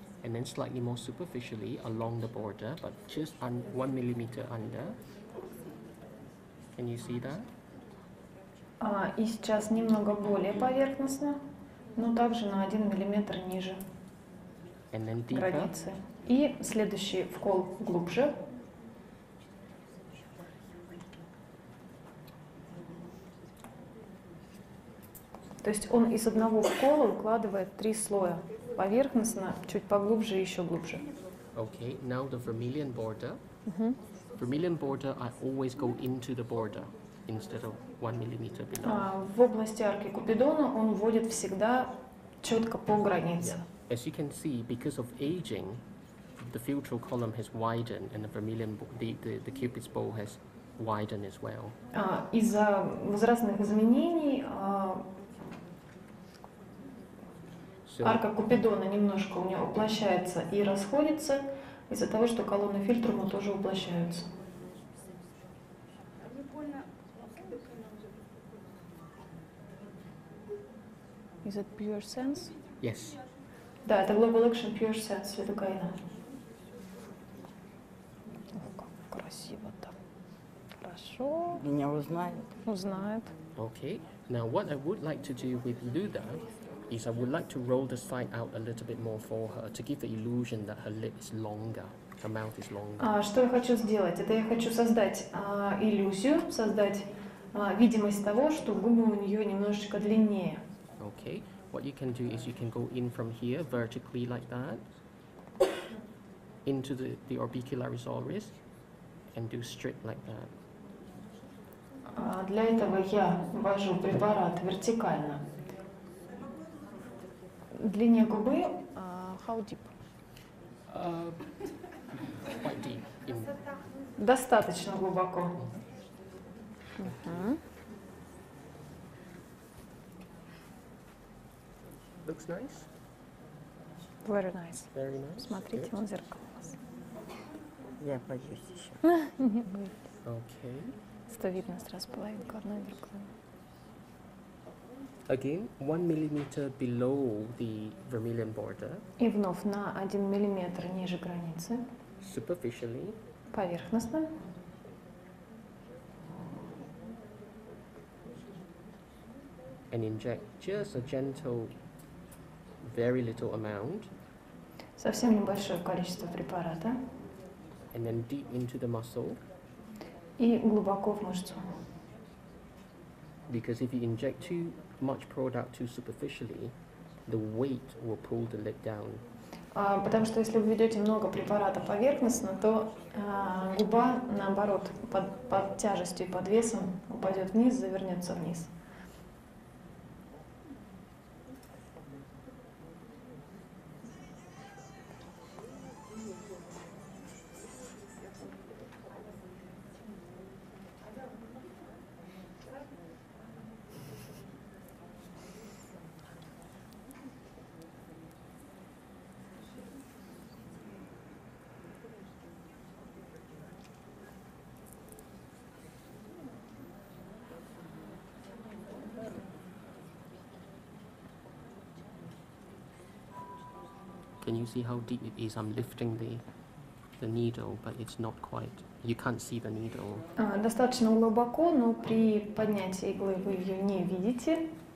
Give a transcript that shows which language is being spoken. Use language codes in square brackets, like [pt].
[en] And then slightly more superficially along the border, but just 1 millimeter under. Can you see that? [ru] И сейчас немного более поверхностно, но также на 1 миллиметр ниже [en] And then deeper. [ru] границы. И следующий вкол глубже. То есть он из одного вкола укладывает 3 слоя. Поверхностно, чуть поглубже и еще глубже. [en] Okay, now the vermilion border. Vermilion border, I always go into the border instead of 1 millimeter below. [ru] В области арки Купидона он вводит всегда четко по границе. [en] As you can see, because of aging, the filtral column has widened and the vermilion, the cupid's bow has widened as well. [ru] Из-за возрастных изменений [en] So, [ru] арка Купидона немножко у нее уплощается и расходится из-за того, что колонны фильтрума тоже уплощаются. [en] Is it pure sense? yes. [ru] Да, это Global Action Pure Sense лидокаина. Как красиво-то. Хорошо. Меня узнают. Узнает. [en] Okay. Now, what I would like to do with Luda is I would like to roll the side out a little bit more for her to give the illusion that her lip is longer. her mouth is longer. [ru] Что я хочу сделать? Это я хочу создать иллюзию, создать видимость того, что губы у нее немножечко длиннее. [en] Okay, what you can do is you can go in from here vertically like that into the orbicularis and do straight like that. [ru] Для этого я ввожу препарат вертикально. Длине губы [en] how deep? Quite deep. [ru] Достаточно глубоко. [en] Looks nice. Very nice. Very nice. [ru] Смотрите, [en] Good. [ru] вон зеркало у вас. Я боюсь еще. [en] Okay. [ru] Что видно сразу половинку одной другой. [en] Again, 1 millimeter below the vermilion border, [ru] И вновь на 1 миллиметр ниже границы, [en] superficially, [ru] поверхностно. [en] and inject just a gentle, very little amount, [ru] Совсем небольшое количество препарата. [en] and then deep into the muscle. [ru] И глубоко в мышцу. [en] Because if you inject too much product too superficially, the weight will pull the lid down. [ru] Потому что если вы введете много препарата поверхностно, то губа, наоборот, под тяжестью и под весом упадет вниз, завернется вниз. [en] Can you see how deep it is? I'm lifting the needle, but it's not quite. You can't see the needle. [ru] Достаточно глубоко, но при поднятии иглы вы ее не видите.